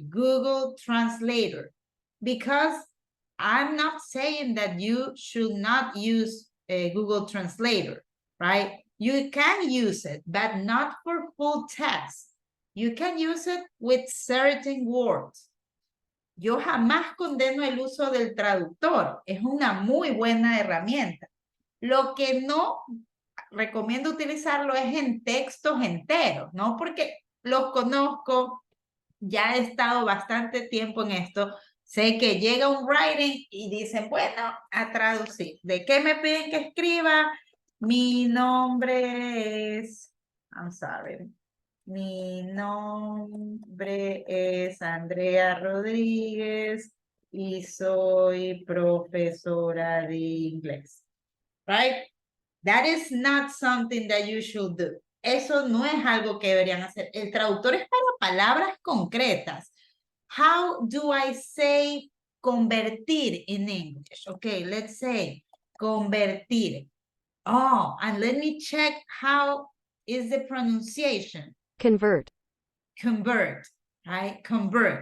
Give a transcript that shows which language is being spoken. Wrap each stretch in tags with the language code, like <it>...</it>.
<en>Google Translator, because I'm not saying that you should not use a Google Translator, right? You can use it, but not for full text. You can use it with certain words.</en> <es>Yo jamás condeno el uso del traductor. Es una muy buena herramienta. Lo que no recomiendo utilizarlo es en textos enteros, ¿no? Porque los conozco, ya he estado bastante tiempo en esto. Sé que llega un writing y dicen, bueno, a traducir. ¿De qué me piden que escriba? Mi nombre es,</es> <en>I'm sorry.</en> <es>Mi nombre es Andrea Rodríguez y soy profesora de inglés.</es> <en>Right? That is not something that you should do.</en> <es>Eso no es algo que deberían hacer. El traductor es para palabras concretas.</es> <en>How do I say convertir in English? Okay, let's say convertir. Oh, and let me check how is the pronunciation. Convert. Convert, right? Convert.</en>